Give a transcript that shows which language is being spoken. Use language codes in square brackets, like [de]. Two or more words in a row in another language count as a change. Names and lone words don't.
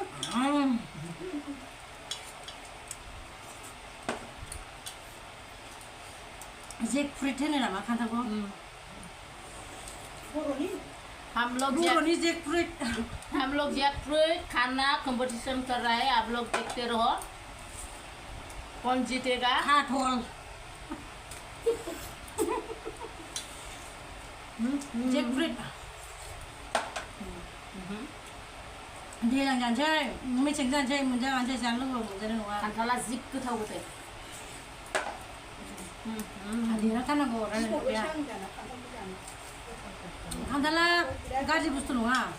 [brx] जेकफ्रुइट होनो नामा खान्थालखौ बर'नि जेकफ्रुइट [hi] हम लोग जैकफ्रूट खाना कंपटीशन कर रहे हैं आप लोग देखते रहो कौन जीतेगा [brx] खाथल जेकफ्रुइट दैज्लां जानोसै मेसें जानोसै मोनजागानोसै जानो लुबैबा मोनजानाय नङा खान्थाला जि गोथाव गोथाव देरहाथारनांगौ रायज्लायनाया खान्थाला गाज्रि बुस्थु नङा